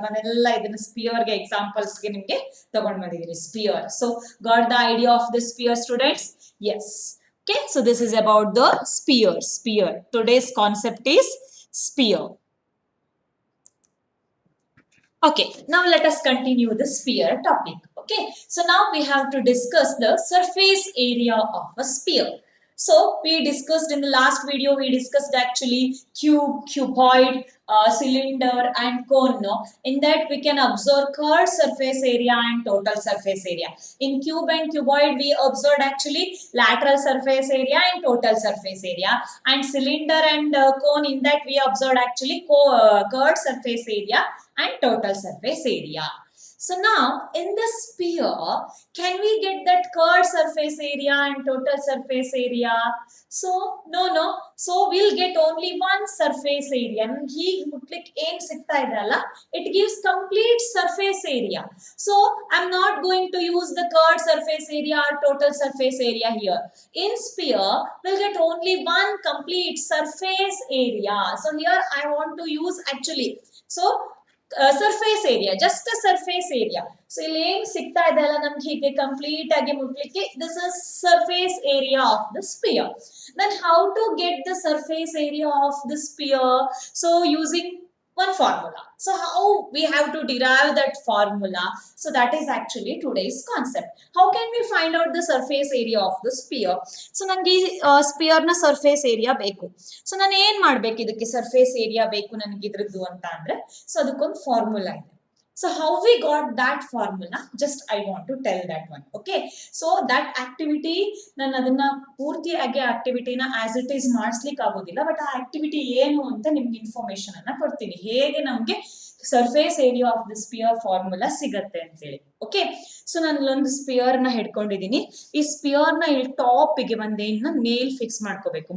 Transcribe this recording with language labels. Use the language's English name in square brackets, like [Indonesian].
[Kannada] ನಾನೆಲ್ಲ ಇದನ್ನ ಸ್ಪಿಯರ್ಗೆ ಎಕ್ಸಾಂಪಲ್ಸ್ಗೆ ನಿಮಗೆ ತಗೊಂಡ್ ಬಂದಿದ್ದೀನಿ, spear. [English] So got the idea of the sphere, students? Yes. Okay, so this is about the sphere. Today's concept is sphere. Okay, now let us continue the sphere topic. Okay, so now we have to discuss the surface area of a sphere. So we discussed in the last video, we discussed actually cube, cuboid, cylinder and cone. No? In that we can observe curved surface area and total surface area. In cube and cuboid we observed actually lateral surface area and total surface area. And cylinder and cone, in that we observed actually curved surface area and total surface area. So now in the sphere, can we get that curved surface area and total surface area? So no. So we'll get only one surface area. [Kannada] ಹೀಗೆ ಮುಟ್ಲಿಕ್ಕೆ ಏನ್ ಸಿಗ್ತಾ ಇದೆ ಅಲ್ಲ, [English] it gives complete surface area. So I'm not going to use the curved surface area or total surface area here. In sphere, we'll get only one complete surface area. So here I want to use actually. So surface area, just surface area. [Kannada] So ಇಲ್ಲಿ ಏನ್ ಸಿಗ್ತಾ ಇದೆ ಅಲ್ಲ ನಮ್ಗೆ ಹೀಗೆ complete ಆಗಿ ಮುಟ್ಲಿಕ್ಕೆ, [English] This is surface area of the sphere. Then how to get the surface area of the sphere? So using one formula. So how we have to derive that formula? So that is actually today's concept. How can we find out the surface area of the sphere? [Kannada] So nange sphere na surface area beku. So ನಾನು ಏನು ಮಾಡಬೇಕು, ಇದಕ್ಕೆ surface area ಬೇಕು ನನಗೆ ಇದ್ರದ್ದು ಅಂತ ಅಂದ್ರೆ, [English] So ಅದಕ್ಕೊಂದು formula ಇದೆ. So how we got that formula, just I want to tell that one. Okay, so that activity [Kannada] ನಾನು ಅದನ್ನ ಪೂರ್ತಿಯಾಗಿ ಆಕ್ಟಿವಿಟಿನ [English] as it is [Kannada] ಮಾಡಿಸ್ಲಿಕ್ಕೆ ಆಗೋದಿಲ್ಲ, ಬಟ್ ಆ ಆಕ್ಟಿವಿಟಿ ಏನು ಅಂತ ನಿಮ್ಗೆ ಇನ್ಫಾರ್ಮೇಶನ್ ಅನ್ನ ಕೊಡ್ತೀನಿ, ಹೇಗೆ ನಮ್ಗೆ surface area of the spear formula ಸಿಗತ್ತೆ ಅಂತ ಹೇಳಿ. ಓಕೆ, ಸೊ ನಾನು ಇಲ್ಲೊಂದು ಸ್ಪಿಯರ್ ನ ಹಿಡ್ಕೊಂಡಿದ್ದೀನಿ. ಈ ಸ್ಪಿಯರ್ ನ ಇಲ್ಲಿ ಟಾಪ್ ಗೆ ಒಂದೇನ ನೇಲ್ ಫಿಕ್ಸ್ ಮಾಡ್ಕೋಬೇಕು.